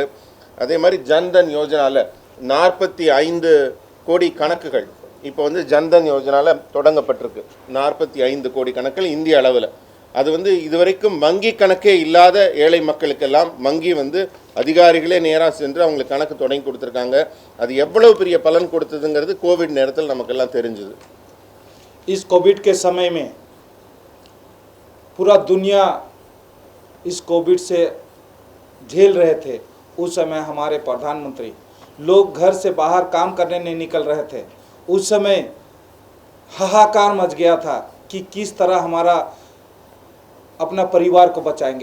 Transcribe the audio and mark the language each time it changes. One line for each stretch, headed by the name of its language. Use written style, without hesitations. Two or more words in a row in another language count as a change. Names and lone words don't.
Tamil: அதே மாதிரி ஜன்தன் யோஜனாவில் 45 கோடி கணக்குகள் இப்போ வந்து ஜன்தன் யோஜனாவில் தொடங்கப்பட்டிருக்கு. 45 கோடி கணக்குகள் இந்திய அளவில். அது வந்து இதுவரைக்கும் வங்கி கணக்கே இல்லாத ஏழை மக்களுக்கெல்லாம் வங்கி வந்து அதிகாரிகளே நேராக சென்று அவங்களுக்கு கணக்கு தொடங்கி கொடுத்துருக்காங்க. அது எவ்வளவு பெரிய பலன் கொடுத்ததுங்கிறது கோவிட் நேரத்தில் நமக்கெல்லாம் தெரிஞ்சுது.
Hindi: इस कोविड के समय में पूरा दुनिया इस कोविड से झेल रहे थे। उस समय हमारे प्रधानमंत्री लोग घर से बाहर काम करने नहीं निकल रहे थे, उस समय हाहाकार मच गया था कि किस तरह हमारा अपना परिवार को बचाएंगे।